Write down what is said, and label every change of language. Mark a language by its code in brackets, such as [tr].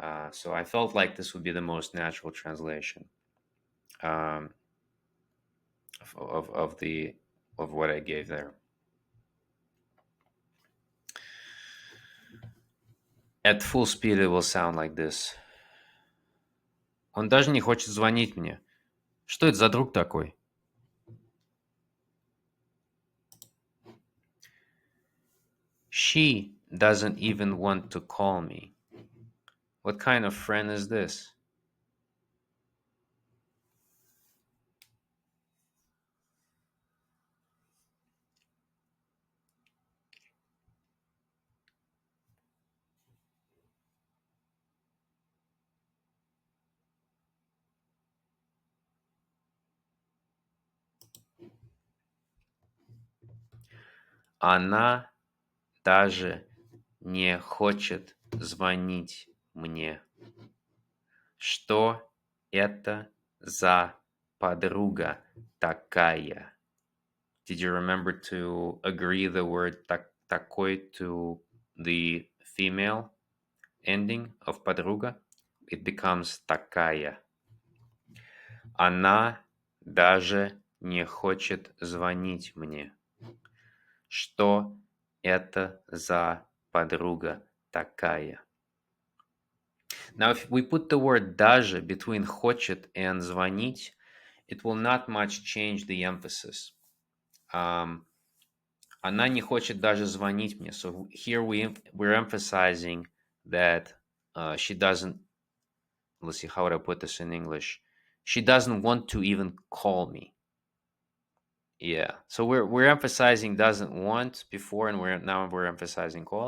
[en] So I felt like this would be the most natural translation um, of the of what I gave there. At full speed, it will sound like this. [ru] Он даже не хочет звонить мне. Что это за друг такой? [en] She doesn't even want to call me. What kind of friend is this? [ru] Она даже не хочет звонить мне. Что это за подруга такая? [en] Did you remember to agree the word такой to the female ending of подруга? It becomes такая. [ru] Она даже не хочет звонить мне. Что это за подруга такая? [en] Now, if we put the word даже between хочет and звонить, it will not much change the emphasis. [ru] Она не хочет даже звонить мне. [en] So here we're emphasizing that she doesn't, let's see, how would I put this in English? She doesn't want to even call me. Yeah. So we're emphasizing doesn't want before, and we're emphasizing call.